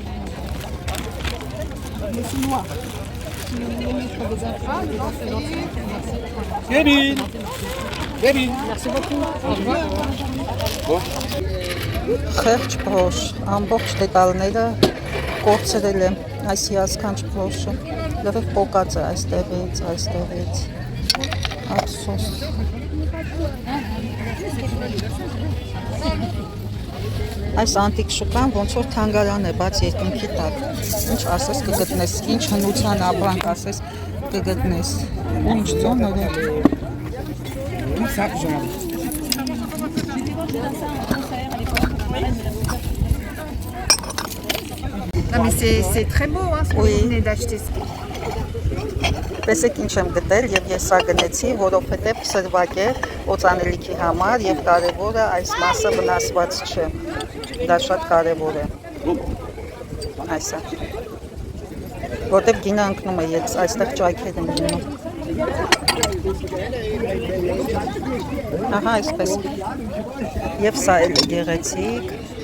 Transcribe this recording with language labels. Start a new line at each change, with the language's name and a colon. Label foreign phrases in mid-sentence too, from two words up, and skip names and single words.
Armenian: Խեղճ բրոշ, ամբողջ դետալները կորցրել է այս հիասքանչ բրոշը, լրիվ պոկած է այստեղից, ափսոս։ Այս անտիկ շուկան ոնց որ թանգարան է, բաց երկնքի տակ, ինչ ասես կգտնես, ինչ հնության ապրանք ասես կգտնես, ու ինչ ծոներ է։
French: Non mais c'est très beau hein, ce que vous venez d'acheter.
Armenian: Տեսեք ինչ եմ գտել եւ ես սա գնեցի, որովհետեւ սրվակ է օծանելիքի համար եւ կարեւորը այս մասը վնասված չէ։ Դա շատ կարեւոր է։ Այսա։ Որտեւ գինը ընկնում է, ես այստեղ ճայքեր եմ գնում։ Ահա այսպես։ Եվ սա էլ գեղեցիկ։